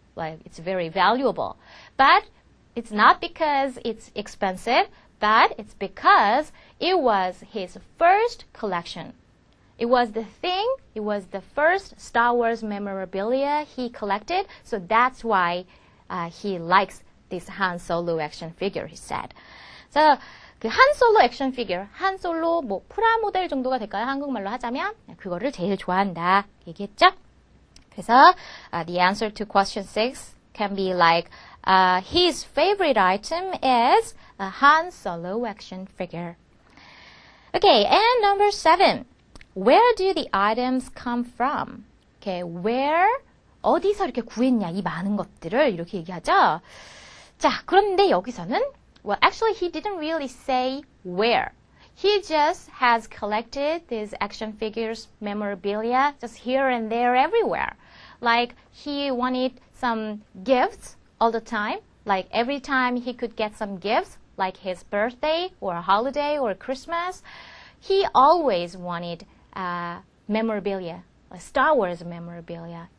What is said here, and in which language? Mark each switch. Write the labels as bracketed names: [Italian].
[English] Like it's very valuable. But it's not because it's expensive, but it's because it was his first collection. It was the first Star Wars memorabilia he collected, so that's why he likes this Han Solo action figure, he said. [Korean] So, 그 한 솔로 액션 피규어, 한 솔로 뭐 프라모델 정도가 될까요? 한국말로 하자면 그거를 제일 좋아한다 얘기했죠? 그래서 [English] the answer to question 6 can be like his favorite item is a Han Solo action figure. Okay, and number 7. Where do the items come from? Okay, where? [Korean] 어디서 이렇게 구했냐, 이 많은 것들을 이렇게 얘기하죠. 자, 그런데 여기서는 [English] well, actually, he didn't really say where. He just has collected these action figures, memorabilia, just here and there, everywhere. Like, he wanted some gifts all the time. Like, every time he could get some gifts, like his birthday or a holiday or Christmas, he always wanted memorabilia, like Star Wars memorabilia.